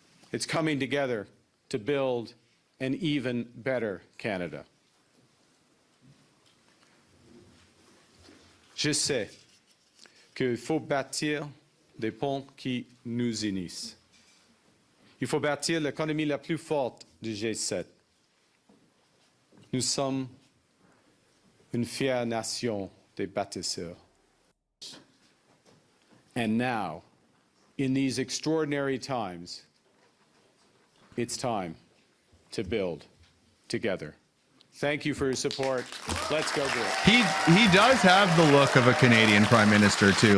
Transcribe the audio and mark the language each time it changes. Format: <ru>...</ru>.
<en>It's coming together to build an even better Canada.</en> <fr>Je sais qu'il faut bâtir des ponts qui nous unissent. Il faut bâtir l'économie la plus forte du G7. Nous sommes une fière nation des bâtisseurs.</fr> <en>And now, in these extraordinary times, it's time to build together. Thank you for your support. Let's go do it. He does have the look of a Canadian prime minister too.</en>